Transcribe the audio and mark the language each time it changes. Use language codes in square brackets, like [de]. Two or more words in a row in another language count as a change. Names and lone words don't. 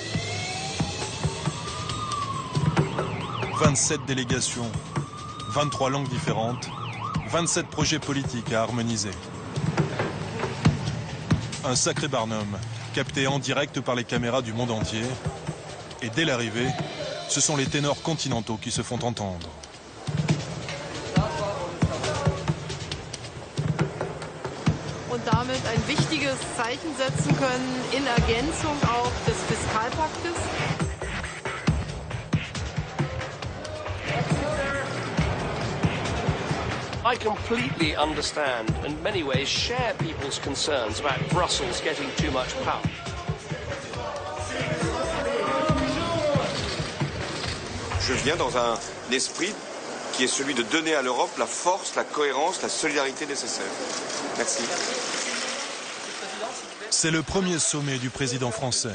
[fr] 27 délégations, 23 langues différentes, 27 projets politiques à harmoniser. Un sacré barnum, capté en direct par les caméras du monde entier. Et dès l'arrivée, ce sont les ténors continentaux qui se font entendre. [de] Und damit ein wichtiges Zeichen setzen können in Ergänzung auch des Fiskalpaktes. [en] I completely understand and in many ways share people's concerns about Brussels getting too much power. [fr] Je viens dans un esprit qui est celui de donner à l'Europe la force, la cohérence, la solidarité nécessaire. Merci. C'est le premier sommet du président français.